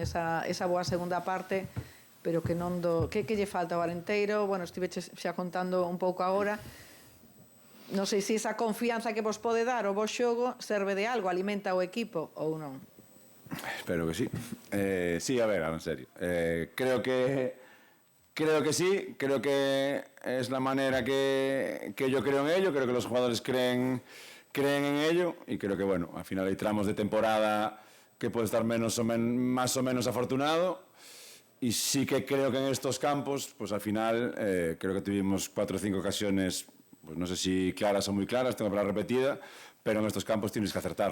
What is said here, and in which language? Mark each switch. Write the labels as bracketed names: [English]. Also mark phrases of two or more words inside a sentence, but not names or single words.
[Galician] Esa boa segunda parte, pero que non que lle falta ao Arenteiro? Bueno, estiveches xa contando un pouco agora. Non sei se esa confianza que vos pode dar o vos xogo serve de algo, alimenta o equipo ou non? [Spanish] Espero que sí. Sí, a ver, en serio. Creo que sí, creo que es la manera que yo creo en ello, creo que los jugadores creen en ello, y creo que, bueno, al final hay tramos de temporada que puede estar más o menos afortunado, y sí que creo que en estos campos, pues al final creo que tuvimos 4 o 5 ocasiones, pues no sé si claras o muy claras, tengo para repetida, pero en estos campos tienes que acertarlas.